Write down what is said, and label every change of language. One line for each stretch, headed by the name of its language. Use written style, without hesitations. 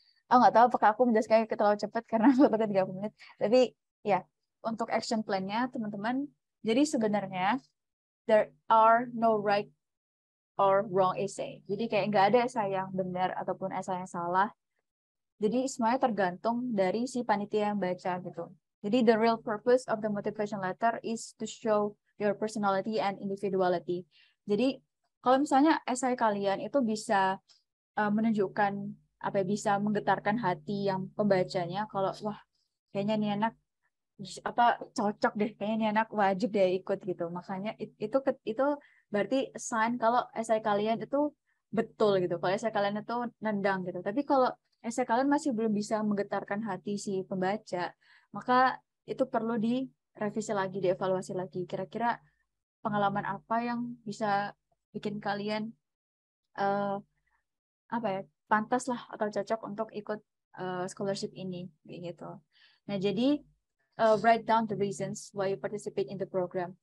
Indonesian: Aku nggak tahu apakah aku menjelaskannya terlalu cepat karena waktu 30 menit, tapi ya untuk action plan-nya teman-teman, jadi sebenarnya
English: there are no right or wrong essay.
Indonesian: Jadi kayak nggak ada essay yang benar ataupun essay yang salah. Jadi semuanya tergantung dari si panitia yang baca gitu.
English: Jadi the real purpose of the motivation letter is to show your personality and individuality.
Indonesian: Jadi kalau misalnya esai kalian itu bisa menunjukkan apa ya, bisa menggetarkan hati yang pembacanya kalau wah kayaknya nih anak apa cocok deh, kayaknya nih anak wajib deh ikut gitu. Makanya itu berarti sign kalau esai kalian itu betul gitu. Kalau esai kalian itu nendang gitu. Tapi kalau esai kalian masih belum bisa menggetarkan hati si pembaca, maka itu perlu direvisi lagi, dievaluasi lagi. Kira-kira pengalaman apa yang bisa bikin kalian eh, apa ya pantas lah atau cocok untuk ikut scholarship ini gitu.
English: Nah jadi write down the reasons why you participate in the program.